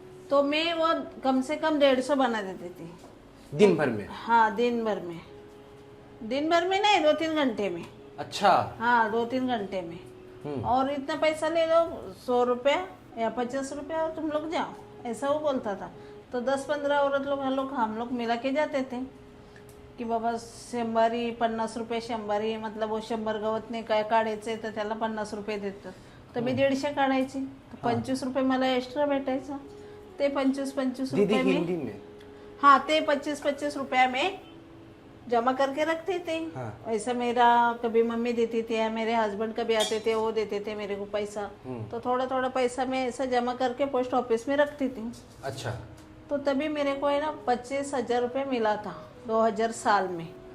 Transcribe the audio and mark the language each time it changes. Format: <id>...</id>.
<hi>तो मैं वो कम से कम 150 बना देती थी दिन भर में? हाँ, दिन भर में नहीं, 2-3 घंटे में। अच्छा। हाँ, 2-3 घंटे में। और इतना पैसा ले लो, 100 रुपया या 50 रुपया, और तुम लोग जाओ, ऐसा वो बोलता था। तो 10-15 औरत लोग हम लोग मिला के जाते थे की बाबा 50 रुपये 100, मतलब वो 100</hi> <mr>गवतने काय काढायचे तर त्याला 50 रुपये देतात, तर मी 150 काढायची, तर 25 रुपये मला एक्स्ट्रा भेटायचं। ते 25</mr> <hi>दीदी रुपये हिंदी में? हाँ, ते 25 रुपया में जमा करके रखते थे। हाँ। ऐसा मेरा कभी मम्मी देती थी या मेरे हस्बैंड कभी आते थे, वो देते थे मेरे को पैसा, तो थोड़ा थोड़ा पैसा मैं ऐसा जमा करके पोस्ट ऑफिस में रखती थी। अच्छा। तो तभी मेरे को है ना 25,000 रुपये मिला था 2000 साल में।</hi>